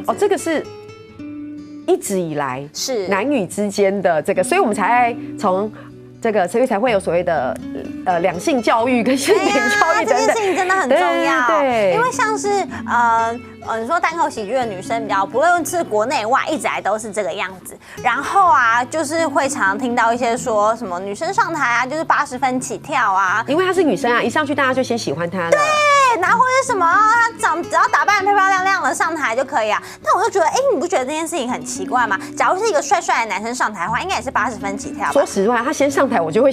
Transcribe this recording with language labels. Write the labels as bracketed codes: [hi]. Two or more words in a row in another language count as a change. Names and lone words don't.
[zh] 哦，這個是一直以來是男女之間的這個，所以我們才從。這個所以才會有所謂的兩性教育跟性別教育等等，這件事情真的很重要。對，因為像是你說單口喜劇的女生比較，不論是國內外，一直來都是這個樣子。然後啊，就是會常常聽到一些說什麼女生上台啊，就是80分起跳啊，因為她是女生啊，一上去大家就先喜歡她了。對，然後或者什麼她只要打扮漂漂亮亮的上台就可以啊。但我就覺得，你不覺得這件事情很奇怪嗎？假如是一個帥帥的男生上台的話，應該也是80分起跳吧。